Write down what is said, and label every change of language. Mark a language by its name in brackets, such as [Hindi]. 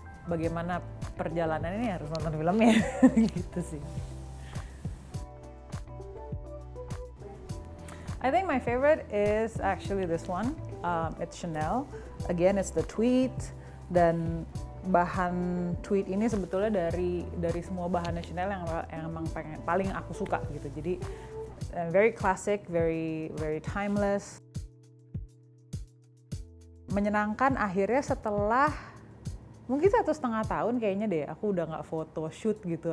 [Indonesian] Bagaimana perjalanan ini, harus nonton filmnya gitu sih. [English] I think my favorite is actually this one. It's Chanel. Again, it's the tweed, [Indonesian] dan bahan tweed ini sebetulnya dari semua bahannya Chanel yang emang paling aku suka gitu. Jadi [English] very classic, very timeless. [Indonesian] Menyenangkan akhirnya setelah mungkin 1,5 tahun kayaknya deh aku udah nggak foto shoot gitu.